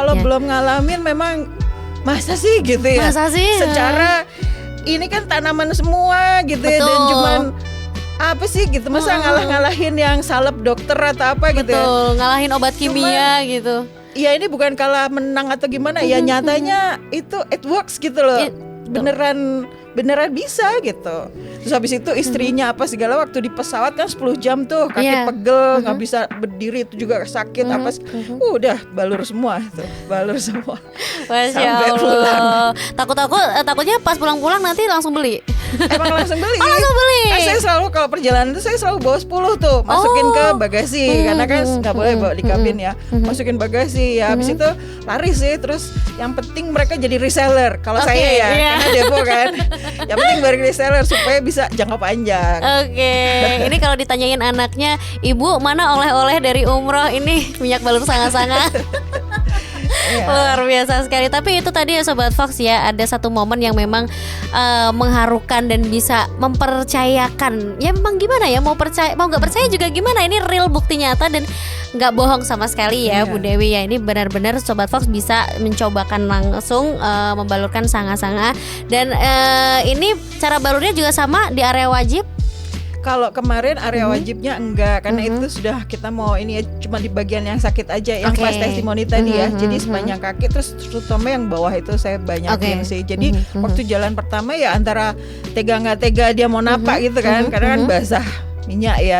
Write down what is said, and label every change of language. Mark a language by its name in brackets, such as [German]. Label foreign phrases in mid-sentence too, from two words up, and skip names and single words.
[Indonesian] Kalau belum ngalamin memang masa sih gitu ya. Secara ini kan tanaman semua gitu ya, dan cuman apa sih gitu, masa ngalahin yang salep dokter atau apa gitu ya. Ngalahin obat kimia gitu. Ya ini bukan kalah menang atau gimana ya, nyatanya itu [English] it works [Indonesian] gitu loh. Beneran bisa gitu. Terus habis itu istrinya apa segala, waktu di pesawat kan 10 jam tuh kaki pegel, nggak bisa berdiri, itu juga sakit apa udah balur semua. [Arabic] ما شاء الله. [Indonesian] Takutnya pas pulang nanti langsung beli. Emang langsung beli. Langsung beli. Saya selalu kalau perjalanan itu saya selalu bawa 10 tuh, masukin ke bagasi karena kan nggak boleh bawa di kabin ya. Masukin bagasi ya, habis itu laris sih. Terus yang penting mereka jadi reseller kalau saya ya, karena depo kan. Yang penting bagi reseller supaya bisa jangka panjang. Ini kalau ditanyain anaknya, Ibu mana oleh-oleh dari umroh? Ini minyak balur sanga-sanga. Luar biasa sekali. Tapi itu tadi ya Sobat Fox ya, ada satu momen yang memang mengharukan dan bisa mempercayakan. Ya memang gimana ya, mau nggak percaya juga gimana, ini real bukti nyata dan nggak bohong sama sekali ya Bu Dewi ya. Ini benar-benar Sobat Fox bisa mencobakan langsung membalurkan sanga-sanga. Dan ini cara balurnya juga sama di area wajib. Kalau kemarin area wajibnya enggak, karena itu sudah kita mau ini ya, cuma di bagian yang sakit aja, yang kelas testimoni tadi ya. Jadi sepanjang kaki, terus terutama yang bawah itu saya banyakin sih. Jadi waktu jalan pertama ya antara tega nggak tega dia mau napak gitu kan, karena kan basah minyak ya.